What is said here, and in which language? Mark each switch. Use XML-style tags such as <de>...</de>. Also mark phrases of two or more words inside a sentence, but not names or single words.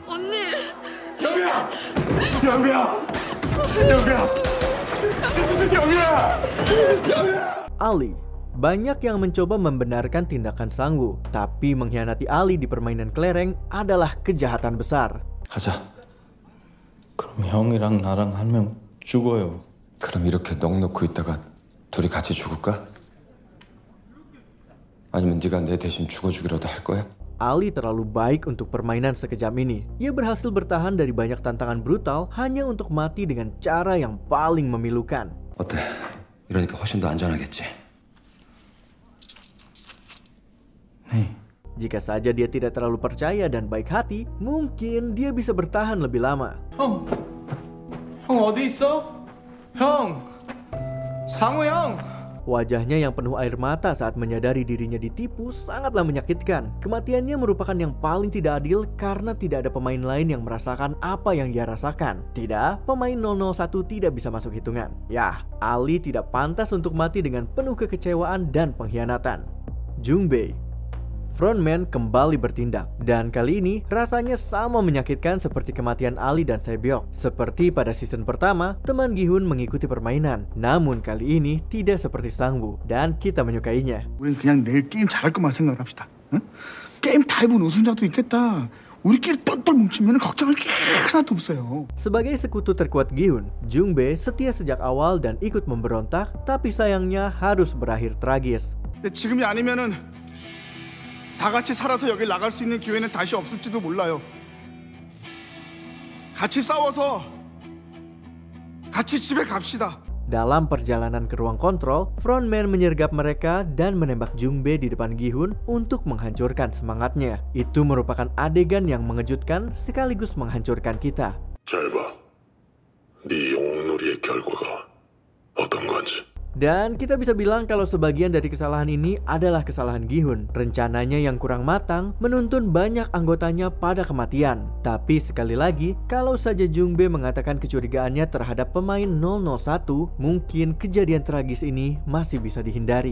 <id>Ali. Banyak yang mencoba membenarkan tindakan Sang-woo, tapi mengkhianati Ali di permainan kelereng adalah kejahatan besar.</id> <ko>가자. 그럼 형이랑 나랑 한 명 죽어요. 그럼 이렇게 넋놓고 있다가 둘이 같이 죽을까? 아니면 네가 내 대신 죽어주기라도 할 거야?</ko> <id>Ali terlalu baik untuk permainan sekejam ini. Ia berhasil bertahan dari banyak tantangan brutal hanya untuk mati dengan cara yang paling memilukan.</id> <ko>어때? 이러니까 훨씬 더 안전하겠지? 네.</ko> <id>Jika saja dia tidak terlalu percaya dan baik hati, mungkin dia bisa bertahan lebih lama.</id> <ko>형 어디 있어? 형! 상우 형!</ko> <id>Wajahnya yang penuh air mata saat menyadari dirinya ditipu sangatlah menyakitkan. Kematiannya merupakan yang paling tidak adil karena tidak ada pemain lain yang merasakan apa yang dia rasakan. Tidak, pemain 001 tidak bisa masuk hitungan. Yah, Ali tidak pantas untuk mati dengan penuh kekecewaan dan pengkhianatan. Jungbei. Frontman kembali bertindak, dan kali ini rasanya sama menyakitkan seperti kematian Ali dan Sae-byok. Seperti pada season pertama, teman Gi-hun mengikuti permainan, namun kali ini tidak seperti Sang-woo, dan kita menyukainya.</id> <ko>우린 그냥 내일 게임 잘할 것만 생각합시다. 응? 게임 다 해본 우승자도 있겠다. 우리끼리 똘똘 뭉치면 걱정할 게 하나도 없어요.</ko> <id>Sebagai sekutu terkuat Gi-hun, Jungbei setia sejak awal dan ikut memberontak, tapi sayangnya harus berakhir tragis.</id> <ko>근데 지금이 아니면은 다 같이 살아서 여길 나갈 수 있는 기회는 다시 없을지도 몰라요. 같이 싸워서 같이 집에 갑시다.</ko> <id>Dalam perjalanan ke ruang kontrol, frontman menyergap mereka dan menembak Jungbei di depan Gi-hun untuk menghancurkan semangatnya. Itu merupakan adegan yang mengejutkan sekaligus menghancurkan kita.</id> <ko>잘 봐. 네 영웅놀이의 결과가 어떤 건지.</ko> <id>Dan kita bisa bilang kalau sebagian dari kesalahan ini adalah kesalahan Gi-hun. Rencananya yang kurang matang menuntun banyak anggotanya pada kematian. Tapi sekali lagi, kalau saja Jungbei mengatakan kecurigaannya terhadap pemain 001, mungkin kejadian tragis ini masih bisa dihindari.</id>